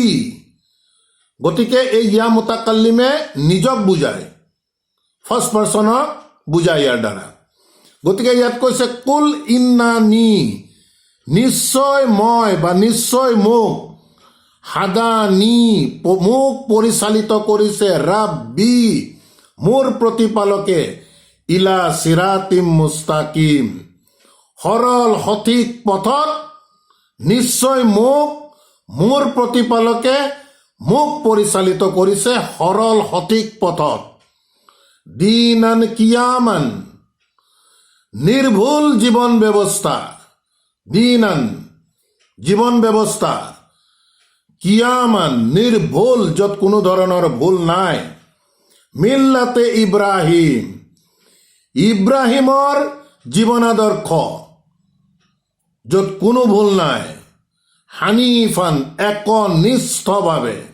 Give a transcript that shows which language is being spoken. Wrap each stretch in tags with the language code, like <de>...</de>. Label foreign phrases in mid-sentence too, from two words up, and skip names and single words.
<as>গতিকে এই</as> <ar>ياء المتكلم</ar> <as>নিজক বুজায়,</as> <en>first person</en> <as>বুজায় ইয়াৰ দ্বাৰা। গতিকে ইয়াত কৈছে</as> <ar>قل إنني,</ar> <as>নিশ্চয় মই বা নিশ্চয় মোক, হাদানি, মোক পৰিচালিত কৰিছে, ৰাব্বি, মোৰ প্ৰতিপালকে,</as> <ar>إلى صراط مستقيم,</ar> <as>সৰল সঠিক পথত। নিশ্চয় মোক, মোৰ প্ৰতিপালকে মোক পৰিচালিত কৰিছে সৰল সঠিক পথত।</as> <ar>دينا قيما,</ar> <as>নিৰ্ভুল জীৱন ব্যৱস্থা, দীনান জীৱন ব্যৱস্থা, কিয়ামান নিৰ্ভুল, য'ত কোনো ধৰণৰ ভুল নাই,</as> <ar>ملة إبراهيم,</ar> <as>ইব্ৰাহিমৰ জীৱন আদৰ্শ, য'ত কোনো ভুল নাই, হানিফান, একনিষ্ঠভাৱে।</as>